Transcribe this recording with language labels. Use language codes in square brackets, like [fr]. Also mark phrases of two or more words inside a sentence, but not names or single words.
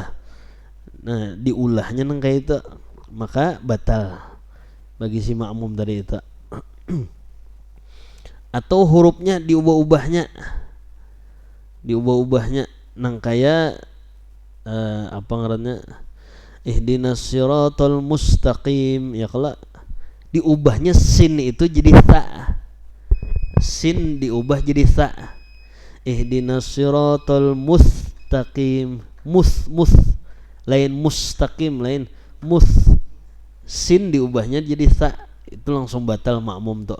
[bjn] Nah diulahnya nang kayak itu maka batal bagi si makmum tadi itu. Atau hurufnya diubah-ubahnya nang kayak apa ngarannya [ar] اهدنا الصراط المستقيم [bjn] ya kalau diubahnya sin itu jadi ta, sin diubah jadi ta. [ar] اهدنا الصراط المستقيم, [bjn] mus lain mustaqim lain mus, sin diubahnya jadi ta, itu langsung batal makmum tuh.